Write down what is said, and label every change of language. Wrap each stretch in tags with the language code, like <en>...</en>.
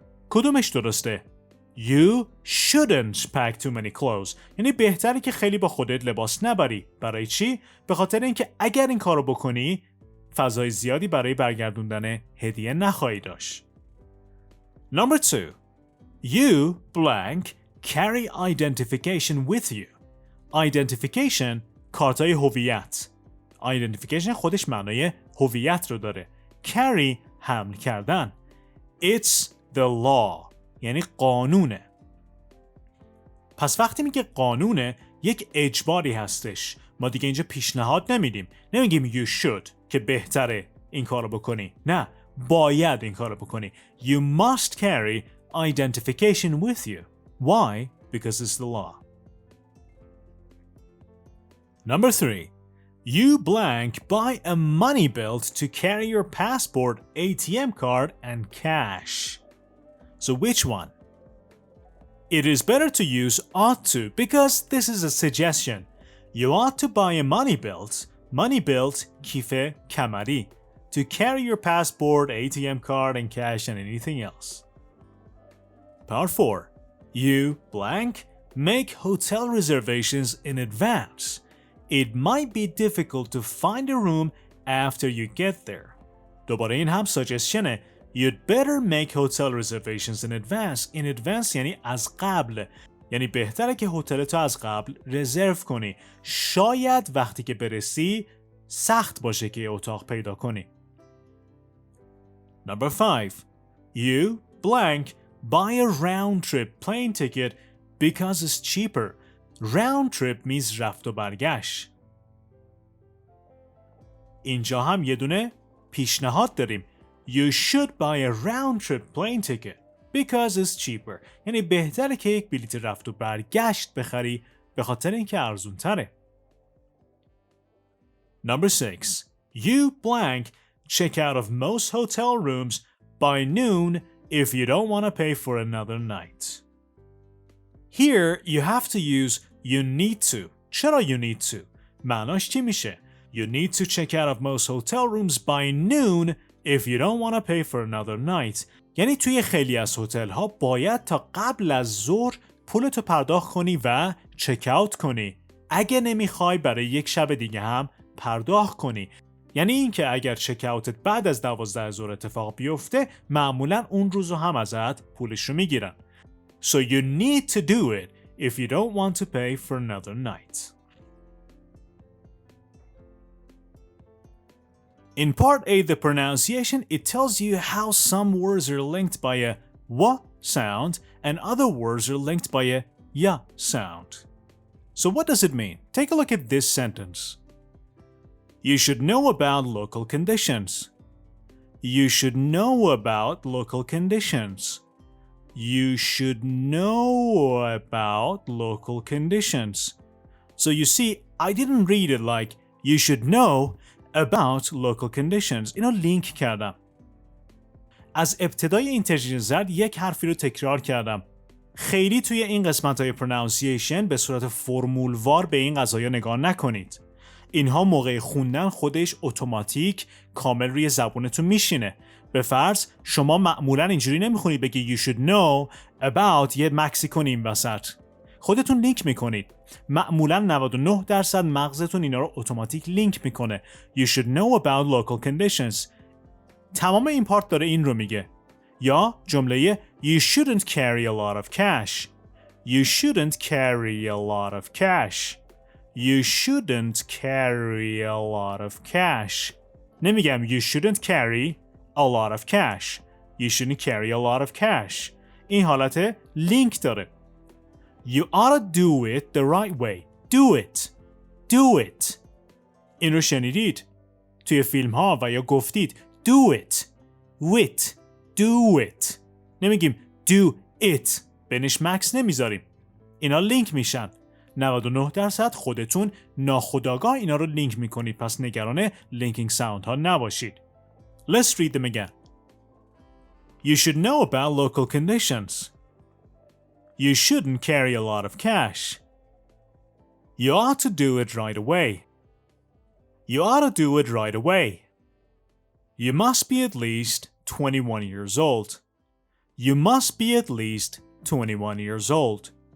<fa>کدومش درسته؟</fa> <en>You shouldn't pack too many clothes</en> <fa>یعنی بهتره که خیلی با خودت لباس نبری. برای چی؟ به خاطر اینکه اگر این کارو بکنی فضای زیادی برای برگردوندن هدیه نخواهی داشت.</fa> <en>Number 2. You blank carry identification with you.</en> <fa>Identification کارتای هویت. Identification خودش معنای هویت رو داره. Carry حمل کردن.</fa> <en>It's the law</en> <fa>یعنی قانونه. پس وقتی میگه قانونه یک اجباری هستش. ما دیگه اینجا پیشنهاد نمیدیم. نمیگیم</fa> <en>you should</en> <fa>که بهتره این کارو بکنی. نه، باید این کارو بکنی.</fa> <en>You must carry identification with you. Why? Because it's the law. Number 3. You blank buy a money belt to carry your passport, ATM card, and cash. So which one? It is better to use ought to because this is a suggestion. You ought to buy a money belt. Money belt</en> <fa>کیف کمری.</fa> <en>To carry your passport, ATM card, and cash, and anything else. Part 4. You blank make hotel reservations in advance. It might be difficult to find a room after you get there.</en> <fa>دوباره این هم suggestionه.</fa> <en>You'd better make hotel reservations in advance. In advance</en> <fa>یعنی از قبل. یعنی بهتره که هتلتو از قبل رزرو کنی. شاید وقتی که برسی سخت باشه که اتاق پیدا کنی.</fa> <en>Number 5. You blank buy a round trip plane ticket because it's cheaper. Round trip means</en> <fa>رفت و برگشت. اینجا هم یه دونه پیشنهاد داریم.</fa> <en>You should buy a round trip plane ticket because it's cheaper.</en> <fa>یعنی بهتره که یک بلیت رفت و برگشت بخری به خاطر اینکه ارزون تره.</fa> <en>Number 6. You blank check out of most hotel rooms by noon if you don't want to pay for another night. Here you have to use you need to.</en> <fa>چرا</fa> <en>you need to؟</en> <fa>معناش چی میشه؟</fa> <en>You need to check out of most hotel rooms by noon if you don't want to pay for another night.</en> <fa>یعنی توی خیلی از هتل ها باید تا قبل از ظهر پولتو پرداخت کنی و چک اوت کنی. اگه نمیخوای برای یک شب دیگه هم پرداخت کنی. یعنی اینکه اگر چک اوتت بعد از 12 ظهر اتفاق بیفته معمولا اون روزو هم ازت پولش رو میگیرن.</fa> <en>So you need to do it if you don't want to pay for another night. In part A, the pronunciation, it tells you how some words are linked by a w sound and other words are linked by a y sound. So what does it mean? Take a look at this sentence. You should know about local conditions. You should know about local conditions. you should know about local conditions. So you see, I didn't read it like you should know about local conditions.</en> <fa>اینو لینک کردم. از ابتدای اینترچنج زد یک حرفی رو تکرار کردم. خیلی توی این قسمت‌های پرونانسیشن به صورت فرمولوار به این قضایا نگاه نکنید. اینها موقع خوندن خودش اتوماتیک کامل روی زبونتون میشینه. به فرض شما معمولا اینجوری نمیخونید بگی</fa> <en>you should know about</en> <fa>یه مکسی کنیم وسط. خودتون لینک میکنید. معمولا 99% مغزتون اینا رو اتوماتیک لینک میکنه.</fa> <en>You should know about local conditions.</en> <fa>تمام این پارت داره این رو میگه. یا جمله</fa> <en>You shouldn't carry a lot of cash. You shouldn't carry a lot of cash. You shouldn't carry a lot of cash.</en> <fa>نمیگم</fa> <en>You shouldn't carry a lot of cash. You shouldn't carry a lot of cash.</en> <fa>این حالت لینک داره.</fa> <en>You ought to do it the right way. Do it. Do it.</en> <fa>این رو شنیدید. توی فیلم ها و یا گفتید</fa> <en>Do it. With. Do it.</en> <fa>نمیگیم</fa> <en>do it.</en> <fa>بینش مکس نمیذاریم. اینا لینک میشن. 99% خودتون ناخودآگاه اینا رو لینک میکنید. پس نگران لینکینگ ساوند ها نباشید.</fa> <en>Let's read them again. You should know about local conditions. You shouldn't carry a lot of cash. You ought to do it right away. You ought to do it right away. You must be at least 21 years old. You must be at least 21 years old.</en>